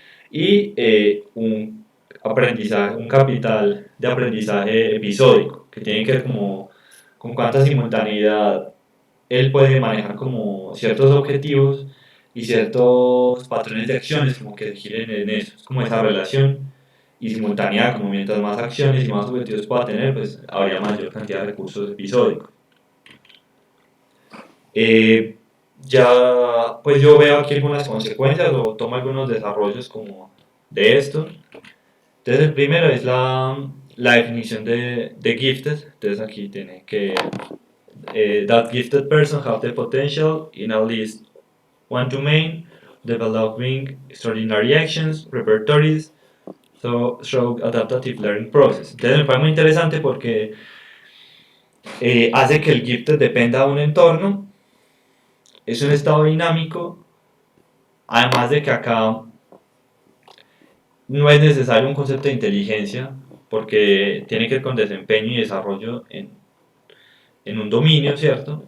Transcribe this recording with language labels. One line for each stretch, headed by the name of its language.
Spanish: Y un aprendizaje, un capital de aprendizaje episódico, que tiene que ver como con cuánta simultaneidad él puede manejar como ciertos objetivos y ciertos patrones de acciones como que giren en eso, es como esa relación y simultaneidad, como mientras más acciones y más objetivos pueda tener, pues habría mayor cantidad de recursos episódicos. Eh, ya, pues yo veo aquí algunas consecuencias o tomo algunos desarrollos como de esto. Entonces el primero es la definición de gifted. Entonces aquí tiene que
English: that gifted person have the potential in at least one domain, developing extraordinary actions, repertories, so through adaptive learning process.
Spanish: Entonces me parece muy interesante porque hace que el gifted dependa de un entorno, es un estado dinámico, además de que acá no es necesario un concepto de inteligencia porque tiene que ver con desempeño y desarrollo en un dominio, ¿cierto?